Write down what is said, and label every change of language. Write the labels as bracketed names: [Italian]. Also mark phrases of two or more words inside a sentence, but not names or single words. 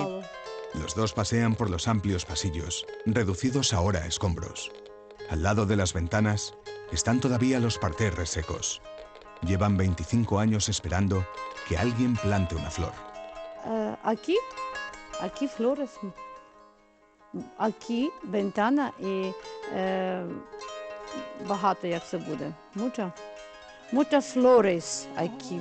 [Spanish] Los dos pasean por los amplios pasillos, reducidos ahora a escombros. Al lado de las ventanas están todavía los parterres secos. Llevan 25 años esperando que alguien plante una flor. Aquí flores. Aquí ventana y [Ukrainian] багато як це буде. [Spanish] Muchas flores aquí.